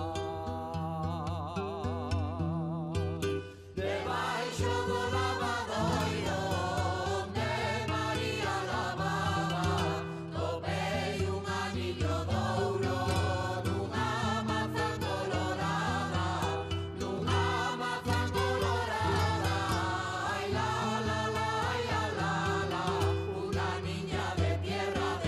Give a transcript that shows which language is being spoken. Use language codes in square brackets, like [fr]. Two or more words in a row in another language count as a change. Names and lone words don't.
[gl] Debaixo do lavadoiro onde María lavaba, topei un anillo de ouro nunha mazán colorada, nunha mazán colorada. [es] Ai la la la, ai la la la, una niña de tierra